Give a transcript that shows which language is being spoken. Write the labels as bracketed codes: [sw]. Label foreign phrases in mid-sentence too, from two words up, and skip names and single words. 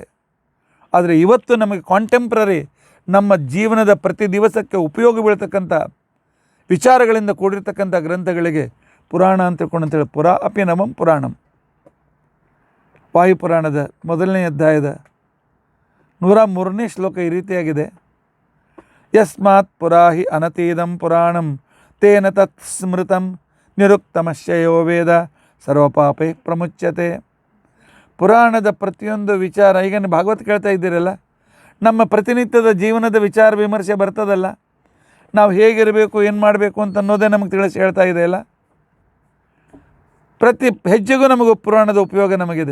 [kn] ಆದರೆ ಇವತ್ತು ನಮಗೆ ಕಾಂಟೆಂಪ್ರರಿ ನಮ್ಮ ಜೀವನದ ಪ್ರತಿ ದಿವಸಕ್ಕೆ ಉಪಯೋಗ ಬೀಳ್ತಕ್ಕಂಥ ವಿಚಾರಗಳಿಂದ ಕೂಡಿರ್ತಕ್ಕಂಥ ಗ್ರಂಥಗಳಿಗೆ ಪುರಾಣ ಅಂತ ತಿಳ್ಕೊಂಡಂತೇಳಿ [sa] ಪುರಾ ಅಪಿ ನಮಂ ಪುರಾಣಂ. [kn] ವಾಯುಪುರಾಣದ 1ನೇ ಅಧ್ಯಾಯದ 103ನೇ ಶ್ಲೋಕ ಈ ರೀತಿಯಾಗಿದೆ. [sa] ಯಸ್ಮಾತ್ ಪುರಾಹಿ ಅನತೀದಂ ಪುರಾಣಂ ತೇನ ತತ್ ಸ್ಮೃತಂ ನಿರುಕ್ತಮಶ್ಯಯೋ ವೇದ ಸರ್ವಪಾಪೈ ಪ್ರಮುಚ್ಯತೆ. [kn] ಪುರಾಣದ ಪ್ರತಿಯೊಂದು ವಿಚಾರ, ಈಗ ನೀವು ಭಾಗವತ್ ಕೇಳ್ತಾ ಇದ್ದೀರಲ್ಲ, ನಮ್ಮ ಪ್ರತಿನಿತ್ಯದ ಜೀವನದ ವಿಚಾರ ವಿಮರ್ಶೆ ಬರ್ತದಲ್ಲ, ನಾವು ಹೇಗಿರಬೇಕು, ಏನು ಮಾಡಬೇಕು ಅಂತ ಅನ್ನೋದೇ ನಮಗೆ ತಿಳಿಸಿ ಹೇಳ್ತಾ ಇದೆಯಲ್ಲ. ಪ್ರತಿ ಹೆಜ್ಜೆಗೂ ನಮಗೆ ಪುರಾಣದ ಉಪಯೋಗ ನಮಗಿದೆ.